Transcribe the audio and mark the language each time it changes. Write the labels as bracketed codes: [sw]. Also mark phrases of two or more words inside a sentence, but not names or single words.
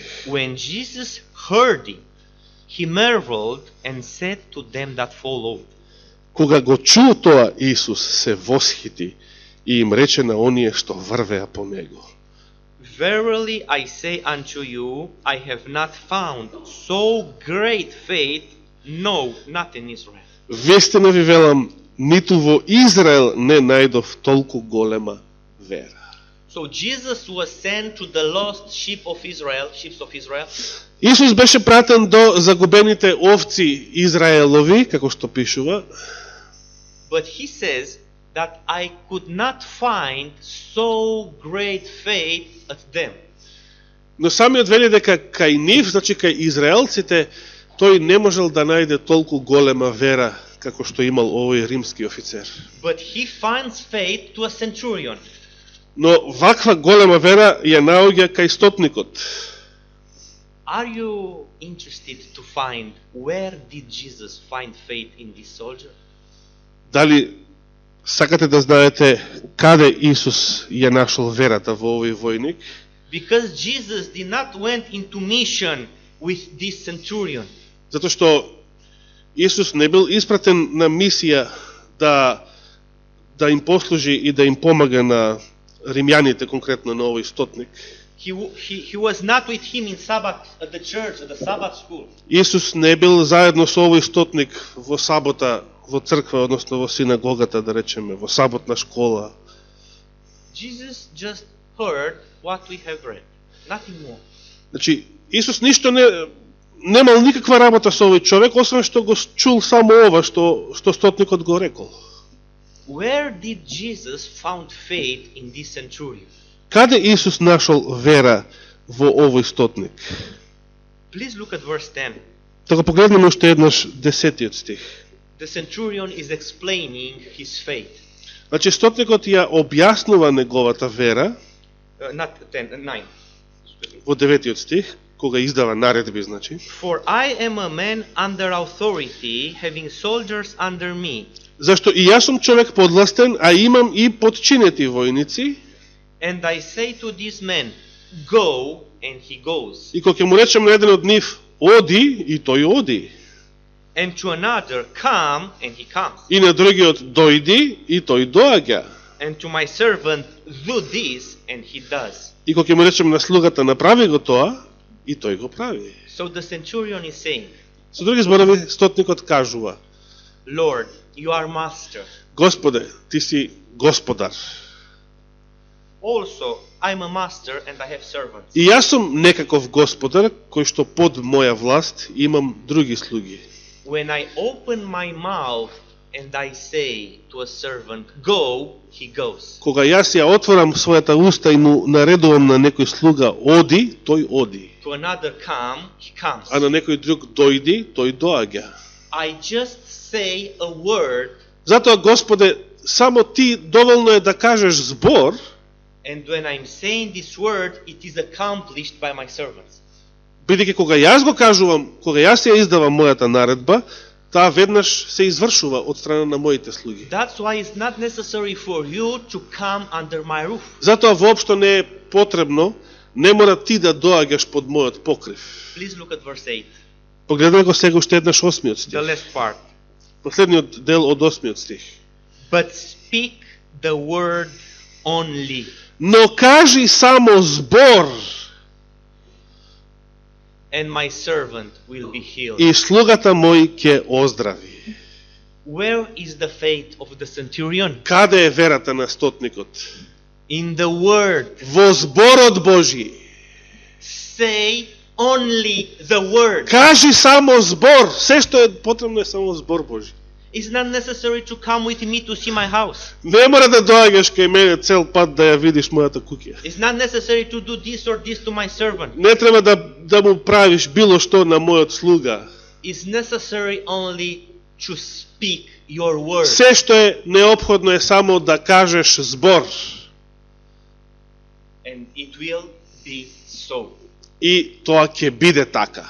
[en] When Jesus heard it, he marveled and said to them that followed, [mk] Кога го чу тоа, Исус се восхити и им рече на оние што врвеа по него: [en] Verily I say unto you, I have not found so great faith, no, not in Israel. [mk] Вистина ви велам, ниту во Израел не најдов толку голема вера. [en] So Jesus was sent to the lost sheep of Israel. [mk] Исус беше пратен до загубените овци Израелови, како што пишува, [en] But he says that I could not find so great faith at them. [mk] но самиот вели дека кај нив, значи кај израелците, тој не можел да најде толку голема вера како што имал овој римски офицер. [en] But he finds faith to a centurion. [mk] Но ваква голема вера ја наоѓа кај стотникот. [en] Are you interested to find where did Jesus find faith in this soldier? [mk] Дали сакате да знаете каде Исус ја нашол верата во овој војник? [en] Because Jesus did not went into mission with this centurion. [mk] Затоа што Исус не бил испратен на мисија да им послужи и да им помага на римјаните, конкретно на овој стотник. [en] He was not with him in Sabbath at the church, at the Sabbath school. [mk] Исус не бил заедно со овој стотник во сабота, во црква, односно во синагогата, да речеме, во саботна школа. [en] Jesus just heard what we have read, nothing more. [mk] Значи, Исус ништо немал никаква работа со овој човек, освен што го чул само ова што стотникот го рекол. [en] Where did Jesus found faith in this centurion? [mk] Каде Исус нашол вера во овој стотник? [en] Please look at verse 10. [mk] Така погледнеме уште еднаш 10-тиот стих. [en] The centurion is explaining his faith. [mk] Значи стотникот ја објаснува неговата вера [en] Not 10, 9. [mk] во 9-тиот стих, кога издава наредби, значи. [en] For I am a man under authority, having soldiers under me. [mk] Зашто и јас сум човек подластен, а имам и подчинети војници. [en] And I say to this man, go, and he goes. [mk] И кога ќе му речем на еден од нив, оди, и тој оди. [en] And to another, come, and he comes. [mk] И на другиот, дојди, и тој доаѓа. [en] And to my servant, do this, and he does. [mk] И кога ќе му речем на слугата, направи го тоа, и тој го прави. [en] So the centurion is saying, [mk] Со други зборови, стотникот кажува: [en] Lord, you are master. [mk] Господе, ти си господар. [en] Also, I'm a master and I have servants. [mk] И јас сум некаков господар, кој што под моја власт имам други слуги. [en] When I open my mouth and I say to a servant, go, he goes. [mk] Кога јас ја отворам својата уста и му наредувам на некој слуга оди, тој оди. [en] To another, come, he comes. [mk] А на некој друг дојди, тој доаѓа. [en] I just say a word, [mk] Затоа, Господе, само ти доволно е да кажеш збор, [en] and when I'm saying this word, it is accomplished by my servants. [mk] бидејќи кога јас го кажувам, кога јас ја издавам мојата наредба, таа веднаш се извршува од страна на моите слуги. [en] That's why it's not necessary for you to come under my roof. [mk] Затоа воопшто не е потребно, не мора ти да доаѓаш под мојот покрив. [en] Please look at verse 8, [mk] Погледнете го сега уште еднаш 8-миот [en] the [mk] стих. [en] last part. [mk] Последниот дел од 8-миот стих. [en] But speak the word only. [mk] Но кажи само збор, [en] And my servant will be healed. [mk] и слугата мој ќе оздрави. [en] Where is the faith of the centurion? [mk] Каде е верата на стотникот? [en] In the word. [mk] Во зборот Божји. [en] Say only the word. [mk] Кажи само збор. Се што е потребно е само збор Божји. [en] It's not necessary to come with me to see my house. [mk] Не мора да доаѓаш кај мене цел пат да ја видиш мојата куќа. [en] It's not necessary to do this or this to my servant. [mk] Не треба да му правиш било што на мојот слуга. [en] It's necessary only to speak your word. [mk] Се што е неопходно е само да кажеш збор. [en] And it will be so. [mk] И тоа ќе биде така.